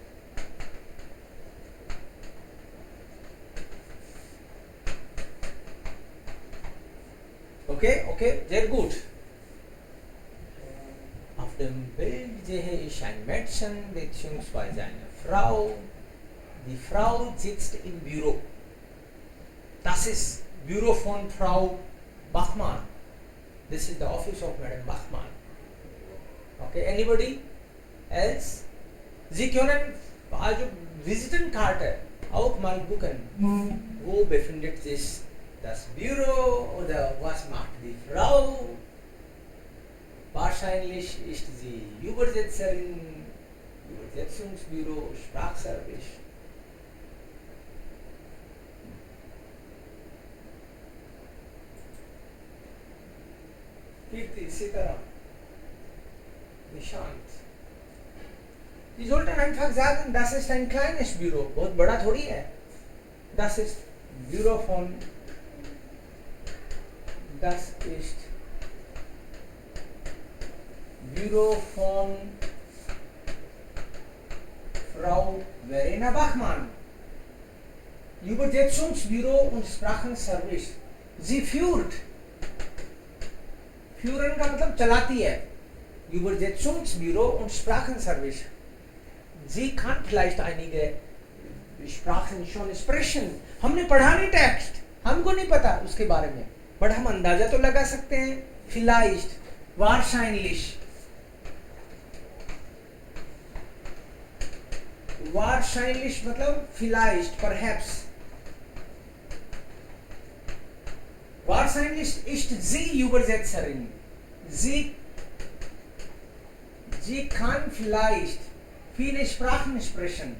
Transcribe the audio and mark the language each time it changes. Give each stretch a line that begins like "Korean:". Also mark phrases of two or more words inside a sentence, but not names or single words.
German: Okay, sehr gut. Auf dem Bild sehe ich ein Mädchen bzw. eine Frau. Die Frau sitzt im Büro. Das ist Büro von Frau Bachmann.
English: This is the office of Madam Bachmann. Okay, anybody else?
German: Sie können also Visitenkarte auch mal gucken. Wo befindet sich das Büro oder was macht die Frau? Wahrscheinlich ist sie Übersetzerin, Übersetzungsbüro, Sprachservice. Kirti, Sitaram, Nishant. Sie sollten einfach sagen, das ist ein kleines Büro,
Hindi: बहुत बड़ा थोड़ी है.
German: Das ist Büro von Das ist Büro von Frau Verena Bachmann. Übersetzungsbüro und Sprachenservice. Sie führt. Führen
Hindi: का मतलब चलाती है.
German: Übersetzungsbüro und Sprachenservice. Sie kann vielleicht einige Sprachen schon sprechen.
Hindi: हमने पढ़ा नहीं टेक्स्ट, हमको नहीं पता उसके बारे में, बट हम अंदाजा तो लगा सकते हैं.
German: Vielleicht wahrscheinlich, wahrscheinlich मतलब vielleicht, perhaps. Wahrscheinlich ist sie Übersetzerin. Sie kann vielleicht viele Sprachen sprechen.